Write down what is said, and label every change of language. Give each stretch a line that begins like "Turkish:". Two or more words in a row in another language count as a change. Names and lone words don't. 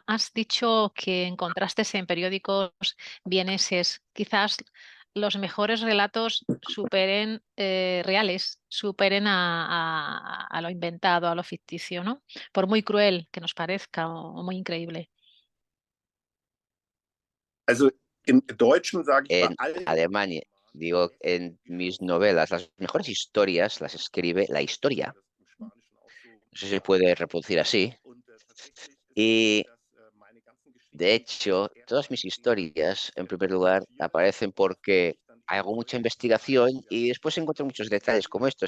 Spanish: Has dicho que encontraste en periódicos vieneses, quizás los mejores relatos superen reales, superen a lo inventado, a lo ficticio, ¿no? Por muy cruel que nos parezca o muy increíble.
German: Also im Deutschen sage ich bei
Spanish: En
German: allen
Spanish: Alemania, digo, en mis novelas, las mejores historias las escribe la historia. No sé si se puede reproducir así. Y de hecho, todas mis historias, en primer lugar, aparecen porque hago mucha investigación y después encuentro muchos detalles como estos.